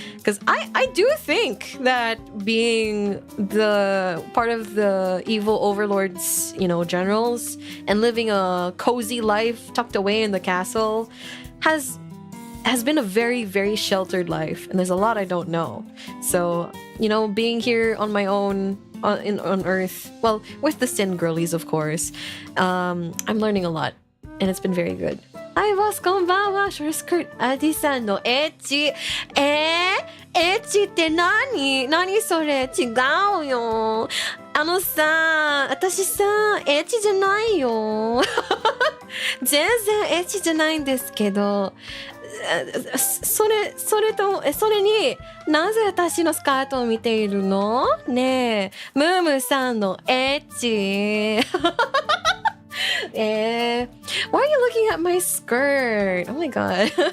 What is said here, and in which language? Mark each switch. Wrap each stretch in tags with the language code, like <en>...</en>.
<en>Because I do think that being the part of the evil overlords, you know, generals, and living a cozy life tucked away in the castle has been a very, very sheltered life, and there's a lot I don't know. So, you know, being here on my own on Earth, well, with the Sin girlies, of course, I'm learning a lot, and it's been very good.</en> <ja>Hi, boss, こんばんは。ショートスカート、アディさんのエッチ。エッチって何それ。違うよ。さ、私さ、エッチじゃないよ。全然エッチじゃないんですけど、それになぜ私のスカートを見ているのねえ、ムームーさんのエッチ。</ja> <en>Why are you looking at my skirt? Oh my god.</en>